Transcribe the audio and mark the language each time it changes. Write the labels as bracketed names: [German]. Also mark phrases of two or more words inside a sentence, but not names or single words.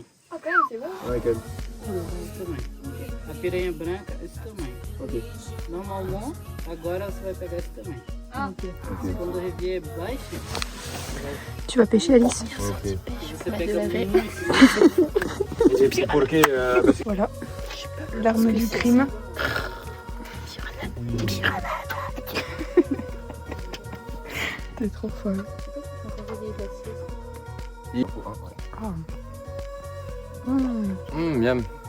[French] Ah, quand même, c'est bon. Ouais, quand même. [Portuguese] Esse tamanho. A piranha branca, esse tamanho. Ok. Normalmente, agora você vai pegar esse tamanho. Quando o revier é baixo, [French] Tu vas pêcher, Alice. Ok. [Portuguese] você pega muito. [French] Et puis pour que. Voilà. L'arme du crime. T'es trop folle. Et... miam.